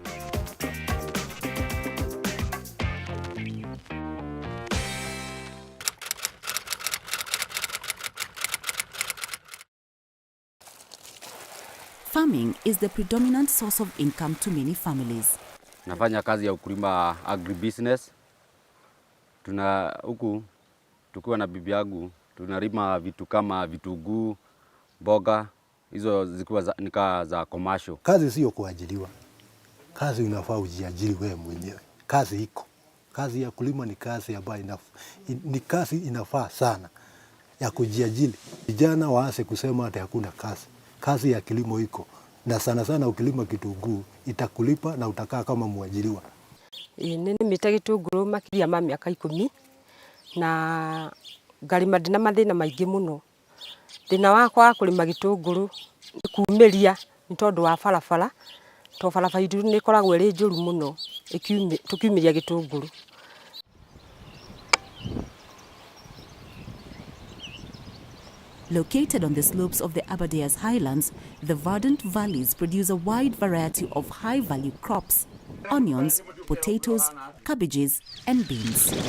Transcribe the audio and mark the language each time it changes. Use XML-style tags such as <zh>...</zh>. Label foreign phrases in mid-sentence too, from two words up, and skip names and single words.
<en>Farming is the predominant source of income to many families.</en> <sw>Nafanya kazi ya ukulima agribusiness. Huku tukiwa na bibi yangu tunalima vitu kama vitunguu, mboga, hizo zikiwa nika za commercial. Kazi sio kuajiriwa. Kazi unafaa ujiajiri wewe mwenyewe. Kazi iko. Kazi ya kulima ni kazi ambayo inafaa sana ya kujiajiri. Vijana waanze kusema hata hakuna kazi. Kazi ya kilimo iko. Na sana sana ukilima kitunguu itakulipa na utakaa kama mwajiriwa.</sw> <ki>Nini mita gitunguru makiria ma miaka 10 na ngarima ndina mathina maingi muno. Thina wakwa kulima gitunguru kuumiria ni tondu wa barabara to barabara itu ni koragwo ri njuru muno tukiumiria gitunguru.</ki> <en>Located on the slopes of the Aberdares highlands, the verdant valleys produce a wide variety of high-value crops: onions, potatoes, cabbages, and beans.</en>